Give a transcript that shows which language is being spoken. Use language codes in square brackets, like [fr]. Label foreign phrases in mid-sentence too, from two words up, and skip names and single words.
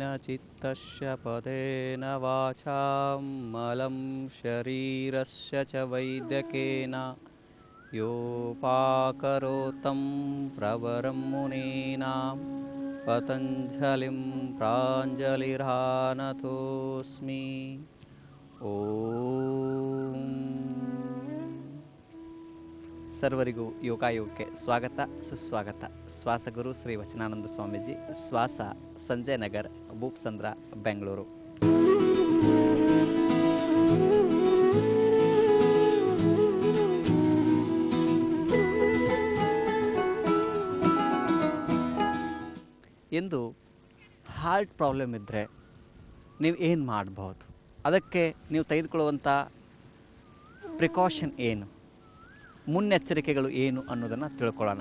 [sa] चित्तस्य पदेन वाचां मलं शरीरस्य च वैद्यकेन योपाकरोतं प्रवरं मुनीनां पतञ्जलिं प्राञ्जलिरानतोऽस्मि। [kn] ಓಂ. ಸರ್ವರಿಗೂ ಯೋಗಾಯೋಗಕ್ಕೆ ಸ್ವಾಗತ ಸುಸ್ವಾಗತ. ಶ್ವಾಸಗುರು ಶ್ರೀ ವಚನಾನಂದ ಸ್ವಾಮೀಜಿ, ಶ್ವಾಸ, ಸಂಜಯ್ ನಗರ್, ಭೂಪ್ಸಂದ್ರ, ಬೆಂಗಳೂರು. ಎಂದು [en] heart problem [kn] ಇದ್ದರೆ ನೀವು ಏನು ಮಾಡ್ಬೋದು, ಅದಕ್ಕೆ ನೀವು ತೆಗೆದುಕೊಳ್ಳುವಂಥ ಪ್ರಿಕಾಷನ್ ಏನು, ಮುನ್ನೆಚ್ಚರಿಕೆಗಳು ಏನು ಅನ್ನೋದನ್ನು ತಿಳ್ಕೊಳ್ಳೋಣ.